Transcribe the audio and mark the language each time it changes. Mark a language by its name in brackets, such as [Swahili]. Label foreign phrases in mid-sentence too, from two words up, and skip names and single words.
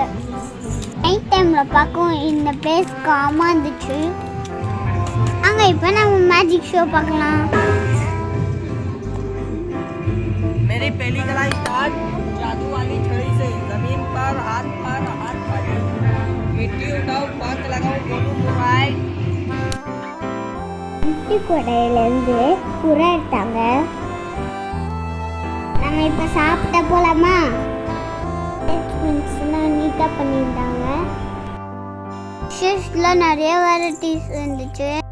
[Tamil] நைட் டைமில் பார்க்கவும் இந்த பிளேஸ் காமாக இருந்துச்சு. அங்கே இப்போ நம்ம மேஜிக் ஷோ பார்க்கலாம். [Hindi] मेरी पहली कला स्टार्ट जादू वाली छड़ी से जमीन पर हाथ मारो, मिट्टी उठाओ, पंख लगाओ, बोलो मुराई. [Tamil] மிட்டி கொடையிலேருந்து புறா எடுத்தாங்க. நம்ம இப்போ சாப்பிட்ட போலாமா? நீட்டாக பண்ணியிருந்தாங்க. ஃபிஷ்ஷில் நிறைய வெரைட்டிஸ் இருந்துச்சு.